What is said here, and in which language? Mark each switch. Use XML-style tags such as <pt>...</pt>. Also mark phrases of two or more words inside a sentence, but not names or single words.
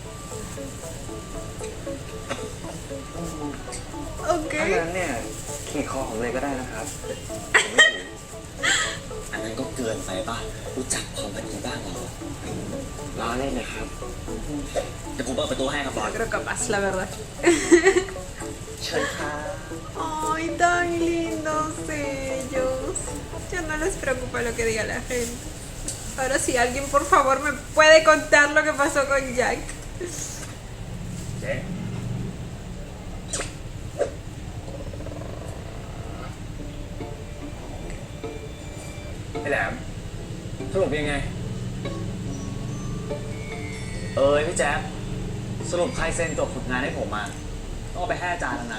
<es>Ok.</es> <th>ถ้างั้นเนี่ยขี่คอผมเลยก็ได้นะครับอันนั้นก็เกินไปป่ะ รู้จักความพอดีบ้างเราล้อเล่นนะครับเดี๋ยวผมเปิดประตูให้ครับบอส</th> <es>Creo capaz, la verdad.</es> <th>เชิญครับ</th> <es>Ay, tan lindos ellos. Ya no les preocupa lo que diga la gente. Ahora sí, alguien por favor me puede contar lo que pasó con Jack.</es> <th>เจ๊ไอ้แหลมสรุปยังไง พี่แจ๊คสรุปใครเซ็นจบฝึกงานให้ผมมาต้องเอาไปให้อาจารย์แล้วนะ</th>